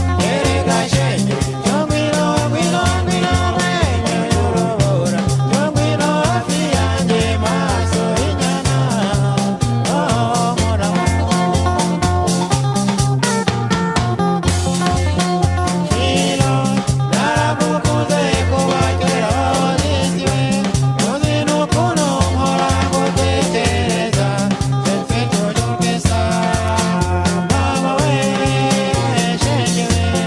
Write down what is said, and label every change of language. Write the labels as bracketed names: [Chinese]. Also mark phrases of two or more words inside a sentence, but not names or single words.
[Kinyarwanda] Erega shenge, yo ngwino, ngwino, ngwino, ngwino, yorobora, yo ngwino hafi yanjye, maso y'inyana, oh, [French] mon amour. [Kinyarwanda] Filo, naragukunze kuva kera nisibe, uzi n'ukuntu mpora ngutekereza, [French] je fais toujours que ça, [Kinyarwanda] mama we, shenge we.